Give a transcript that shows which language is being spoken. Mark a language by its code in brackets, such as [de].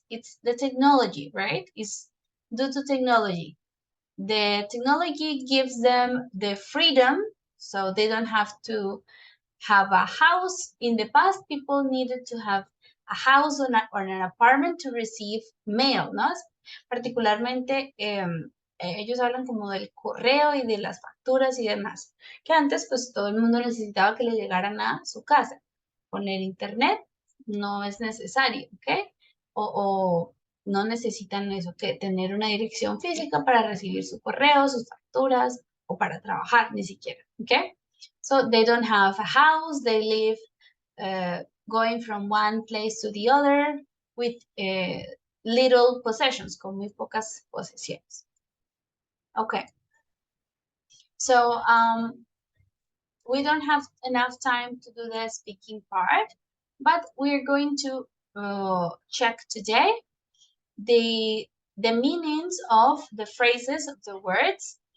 [en] It's the technology, right? It's due to technology. The technology gives them the freedom, so they don't have to have a house. In the past, people needed to have a house or an apartment to receive mail, ¿no? [es] Particularmente, ellos hablan como del correo y de las facturas y demás, que antes pues todo el mundo necesitaba que le llegaran a su casa. Con el internet no es necesario, ¿ok? O no necesitan eso, que tener una dirección física para recibir su correo, sus facturas o para trabajar, ni siquiera, ¿ok? [en] So they don't have a house, they live going from one place to the other with little possessions, [es] con muy pocas posesiones. [en] Okay. So we don't have enough time to do the speaking part, but we're going to check today the meanings of the phrases of the words